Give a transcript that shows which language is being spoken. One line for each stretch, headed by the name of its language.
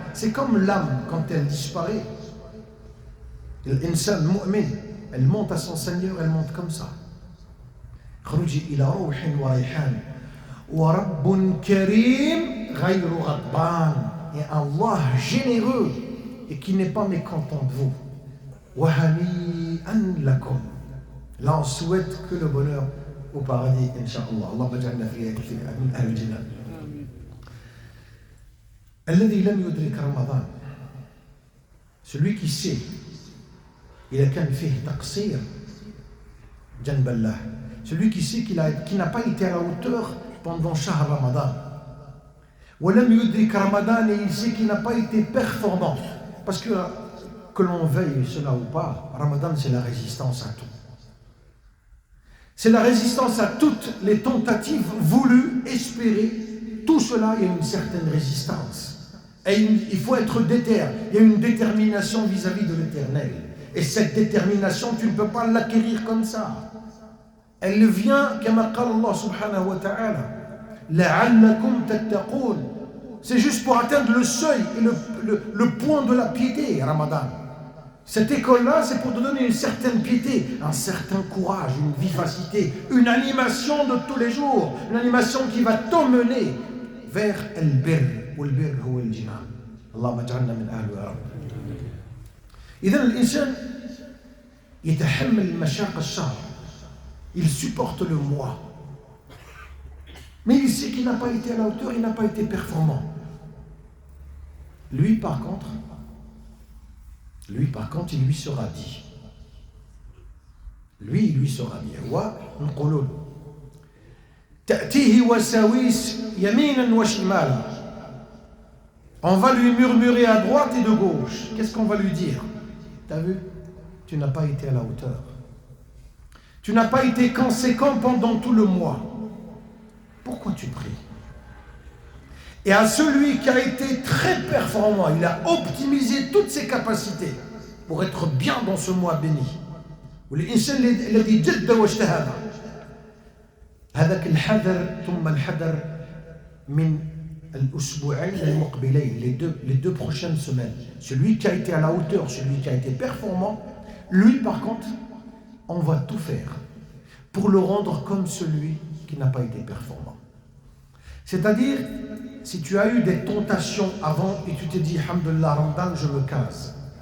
French: C'est comme l'âme quand elle disparaît.
Arabic: L'insan mu'min,
French: elle monte à son Seigneur, elle monte comme ça.
Arabic: خرجي إلى روح وريحان ورب كريم غير غضبان.
French: Et Allah généreux et qui n'est pas mécontent de vous.
Arabic: وهنيئا لكم.
French: Là on souhaite que le bonheur au paradis Inch'Allah.
Arabic: Allah baj'alna fiha min ahli al-jannah. الذي لم يدرك رمضان.
French: Celui qui sait
Arabic: إذا كان فيه تقصير جنب الله.
French: Celui qui sait qu'il n'a pas été à la hauteur pendant شهر رمضان.
Arabic: ولم يدرك رمضان.
French: Et il sait qu'il n'a pas été performant. Parce que l'on veuille cela ou pas, Ramadan c'est la résistance à tout. C'est la résistance à toutes les tentatives voulues, espérées. Tout cela, il y a une certaine résistance. Et il faut être déter. Il y a une détermination vis-à-vis de l'éternel. Et cette détermination, tu ne peux pas l'acquérir comme ça. Elle vient, comme Allah subhanahu wa ta'ala,
Arabic: la'allakum tattaqoun.
French: C'est juste pour atteindre le seuil et le point de la piété, Ramadan. Cette école-là, c'est pour te donner une certaine piété, un certain courage, une vivacité, une animation de tous les jours, une animation qui va t'emmener vers
Arabic: al-birr, wal-birr huwa al-jinan. Allahumma ij'alna min ahli ya Rabb. إذن الإنسان يتحمل مشاق الشهر.
French: Il supporte le mois. Mais il sait qu'il n'a pas été à la hauteur, il n'a pas été performant. Lui, par contre, il lui sera dit. Il lui sera dit.
Arabic: ونقولون تأتيه وساويس يمينا وشمالا.
French: On va lui murmurer à droite et de gauche. Qu'est-ce qu'on va lui dire? T'as vu? Tu n'as pas été à la hauteur. Tu n'as pas été conséquent pendant tout le mois. Pourquoi tu pries? Et à celui qui a été très performant, il a optimisé toutes ses capacités pour être bien dans ce mois béni.
Arabic: والإنسان الذي جد واجتهد هذاك الحذر ثم الحذر من الأسبوعين المقبلين,
French: les deux prochaines semaines. Celui qui a été à la hauteur, celui qui a été performant, lui par contre, on va tout faire pour le rendre comme celui qui n'a pas été performant. C'est-à-dire, si tu as eu des tentations avant et tu t'es dit, Alhamdulillah, Ramadan, je me case.